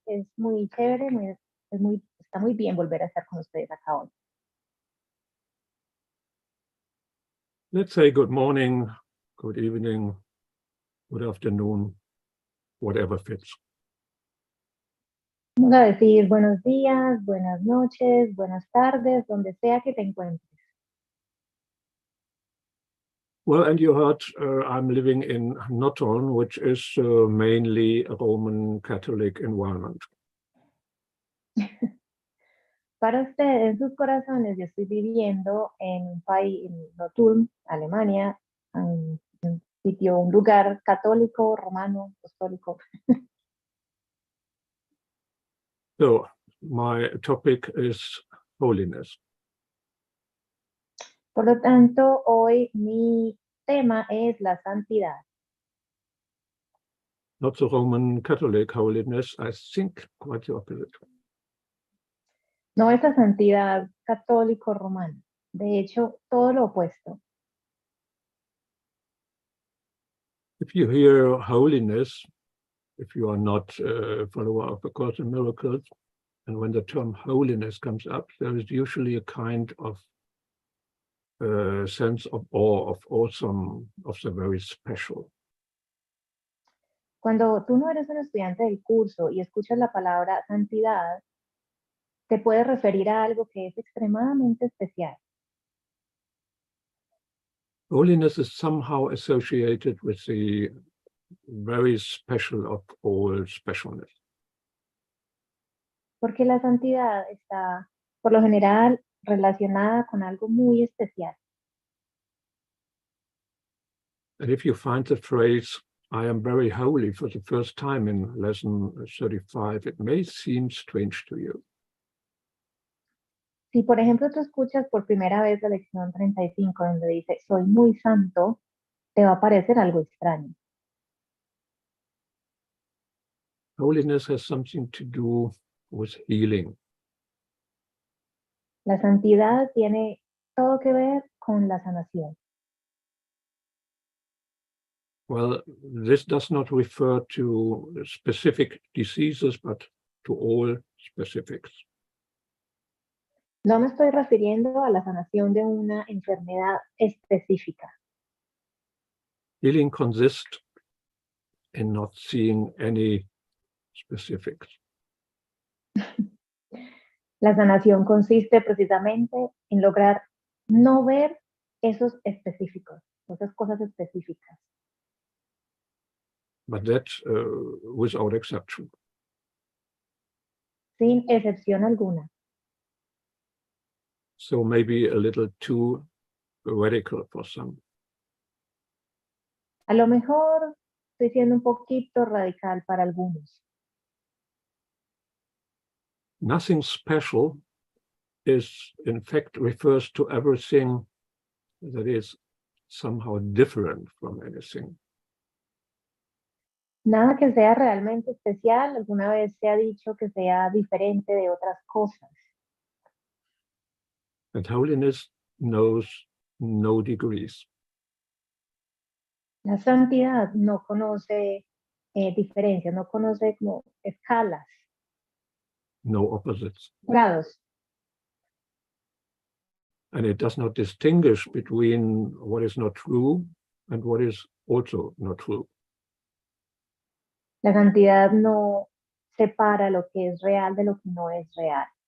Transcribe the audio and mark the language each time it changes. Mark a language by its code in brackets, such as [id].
[es] Es muy chévere, está muy bien volver a estar con ustedes acá hoy. [en] Let's say good morning, good evening, good afternoon, whatever fits. [es] Vamos a decir buenos días, buenas noches, buenas tardes, donde sea que te encuentres. [en] Well, and you heard I'm living in Nottuln, which is mainly a Roman Catholic environment. [es] Para ustedes, en sus corazones, yo estoy viviendo en un país, en Nottuln, Alemania, en un sitio, un lugar católico, romano, apostólico. [en] So, my topic is holiness. [es] Por lo tanto, hoy mi tema es la santidad. [en] Not the Roman Catholic holiness, I think quite the opposite. [es] No esa santidad católico-romana. De hecho, todo lo opuesto. [en] If you hear holiness, if you are not a follower of A Course in Miracles, and when the term holiness comes up, there is usually a kind of sense of awe, of awesome, of the very special. [es] Cuando tú no eres un estudiante del curso y escuchas la palabra santidad, te puede referir a algo que es extremadamente especial. [en] Holiness is somehow associated with the very special of all specialness. [es] Porque la santidad está, por lo general, relacionada con algo muy especial. [en] And if you find the phrase, I am very holy, for the first time in lesson 35, it may seem strange to you. [es] Si, por ejemplo, tú escuchas por primera vez la lección 35, donde dice, soy muy santo, te va a parecer algo extraño. [en] Holiness has something to do with healing. [es] La santidad tiene todo que ver con la sanación. [en] Well, this does not refer to specific diseases, but to all specifics. [es] No me estoy refiriendo a la sanación de una enfermedad específica. [en] Healing consists in not seeing any specifics. [es] La sanación consiste precisamente en lograr no ver esos específicos, esas cosas específicas. [en] But that without exception. [es] Sin excepción alguna. [en] So maybe a little too radical for some. [es] A lo mejor estoy siendo un poquito radical para algunos. [en] Nothing special is, in fact, refers to everything that is somehow different from anything. [es] Nada que sea realmente especial, alguna vez se ha dicho que sea diferente de otras cosas. [en] And holiness knows no degrees. [es] La santidad no conoce diferencias, no conoce como escalas, [en] No opposites. [es] grados. [en] And it does not distinguish between what is not true and what is also not true. [es] La santidad no separa lo que es real de lo que no es real.